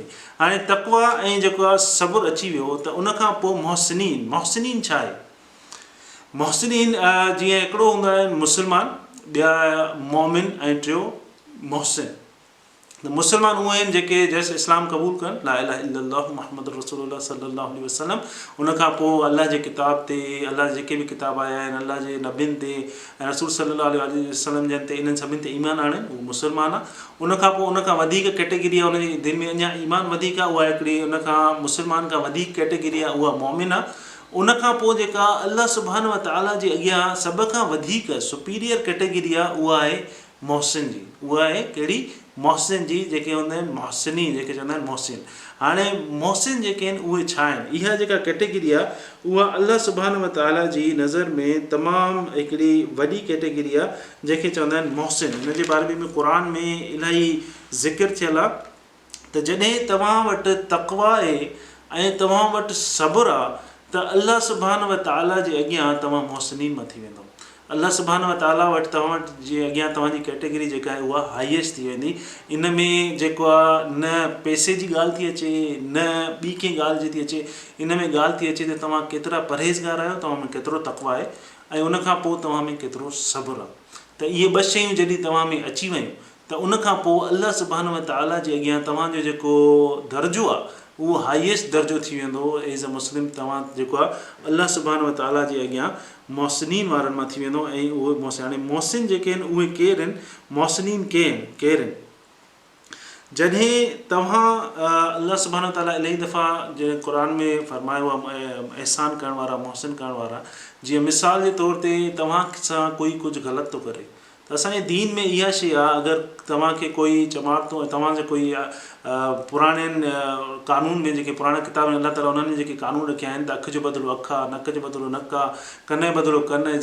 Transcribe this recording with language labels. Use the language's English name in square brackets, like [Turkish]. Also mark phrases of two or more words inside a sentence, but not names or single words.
[Sindhi] हाणे तक़वा ऐं जेको आहे सबुरु अची वियो, त उनखां पोइ मोहसिनीन छा आहे? मोहसिनीन जीअं हिकिड़ो हूंदा आहिनि मुस्लमान, ॿिया मोमिन ऐं टियों मोहसिन। मुसलमान उहे आहिनि जेके जैसे इस्लाम क़बूल कनि, [Arabic] لا إله إلا الله محمد رسول الله صلى الله عليه وسلم, [Sindhi] उनखां पोइ अल्लाह जे किताब ते, अल्लाह जेके बि किताब आया आहिनि अल्लाह जे नबियुनि ते ऐं रसूल [Arabic] صلى الله عليه وسلم [Sindhi] जन ते, इन्हनि सभिनि ते ईमान आणनि, उहो मुसलमान आहे। उनखां पोइ उनखां वधीक कैटेगरी आहे, उनजी दिलि में अञा ईमान वधीक आहे, उहा हिकिड़ी उनखां मुसलमान खां वधीक कैटेगरी आहे, उहा मोमिन आहे। उनखां पोइ जेका अल्लाह [Arabic] سبحانه وتعالى [Sindhi] जे अॻियां सभ खां वधीक [English] superior category [Sindhi] आहे, उहा आहे मोहसिन जी। उहा आहे कहिड़ी? मोहसिन जी, जेके हूंदा आहिनि मोहसिनी, जेके चवंदा आहिनि मोहसिन। हाणे मोहसिन जेके आहिनि उहे छा आहिनि? इहा जेका कैटेगरी आहे उहा अल्लाह [Arabic] سبحانه وتعالى [Sindhi] जी नज़र में तमामु हिकिड़ी वॾी कैटेगरी आहे, जंहिंखे चवंदा आहिनि मोहसिन। हिन जे बारे में क़ुर में इलाही ज़िक्र थियल आहे त जॾहिं तव्हां वटि तक़वा आहे ऐं तव्हां वटि सब्र आहे त अल्लाह [Arabic] سبحانه وتعالى [Sindhi] जे अॻियां तव्हां मोहसिनीन मां थी वेंदो। अल्लाह [Arabic] سبحانه وتعالى [Sindhi] वटि तव्हां जे अॻियां तव्हांजी कैटेगरी जेका आहे उहा हाईएस्ट थी वेंदी। इन में जेको आहे न पैसे जी ॻाल्हि थी अचे, न ॿी कंहिं ॻाल्हि जी थी अचे, इन में ॻाल्हि थी अचे त तव्हां केतिरा परहेज़गार आहियो, तव्हां में केतिरो तक़वा आहे ऐं उनखां पोइ तव्हां में केतिरो सब्र आहे। त इहे ॿ शयूं जॾहिं तव्हां में अची वयूं त उनखां पोइ अल्लाह [Arabic] سبحانه وتعالى [Sindhi] जे अॻियां तव्हांजो जेको दर्जो आहे उहो हाईएस्ट दर्जो थी वेंदो [English] as a Muslim. [Sindhi] तव्हां जेको आहे अल्लाह [Arabic] سبحانه وتعالى [Sindhi] जे अॻियां मोहसिनीन वारनि मां थी वेंदो। ऐं उहे मोहसिन, हाणे मोहसिन जेके आहिनि उहे केरु आहिनि? मोहसिनीन केरु आहिनि? जॾहिं तव्हां अल्लाह [Arabic] سبحانه وتعالى [Sindhi] इलाही दफ़ा जंहिं क़ुर में फरमायो आहे एहसान करण वारा, मोहसिन करण वारा, जीअं मिसाल जे तौर ते तव्हां सां कोई कुझु ग़लति थो करे त असांजे दीन में इहा शइ आहे, अगरि तव्हांखे कोई चमाट थो, तव्हांजे कोई पुराणनि क़ानून में, जेके पुराणा किताब आहिनि अल्लाह ताला उन्हनि जेके क़ानून रखिया आहिनि त अखि जो बदिलो अखि आहे, नक जो बदिलो नक आहे, कन जो बदिलो कन आहे।